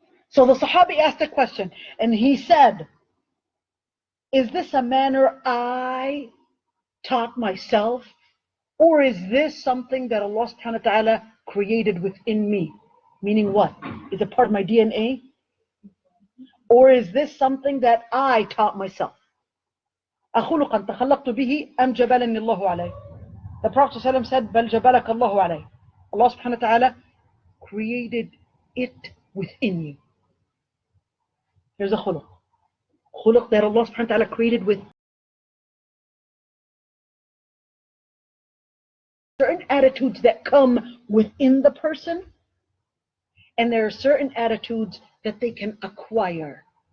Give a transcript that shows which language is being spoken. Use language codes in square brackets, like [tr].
[en] So the Sahabi asked a question, and he said, is this a manner I taught myself? Or is this something that Allah subhanahu wa ta'ala created within me? Meaning what? Is it part of my DNA? Or is this something that I taught myself? [ar] أخلقا تخلقت به أم جبلني الله عليه. [en] The Prophet ﷺ said, [ar] بل جبلك الله عليه. [en] Allah subhanahu wa ta'ala created it within you. Here's a khuluq. Khuluq that Allah subhanahu wa ta'ala created with certain attitudes that come within the person, and there are certain attitudes that they can acquire.